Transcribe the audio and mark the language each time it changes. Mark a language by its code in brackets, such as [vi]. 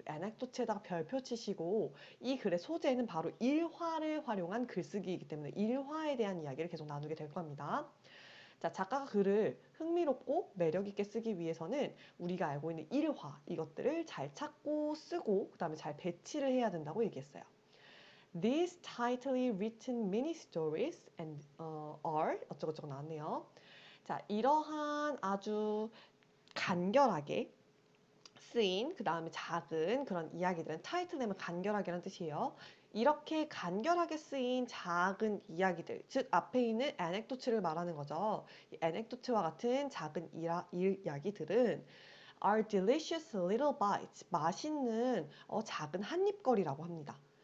[ko] anecdote에다가 별표 치시고 이 글의 소재는 바로 일화를 활용한 글쓰기이기 때문에 일화에 대한 이야기를 계속 나누게 될 겁니다. 자, 작가가 글을 흥미롭고 매력있게 쓰기 위해서는 우리가 알고 있는 일화, 이것들을 잘 찾고 쓰고 그 다음에 잘 배치를 해야 된다고 얘기했어요. [en] These tightly written mini stories and are [ko] 어쩌고저쩌고 나왔네요. 자, 이러한 아주 간결하게 쓰인 그 다음에 작은 그런 이야기들은 타이틀 내면 간결하게라는 뜻이에요. 이렇게 간결하게 쓰인 작은 이야기들, 즉 앞에 있는 에넥도트를 말하는 거죠. 이 에넥도트와 같은 작은 이야기들은 [en] are delicious little bites, [ko] 맛있는 작은 한입거리라고 합니다.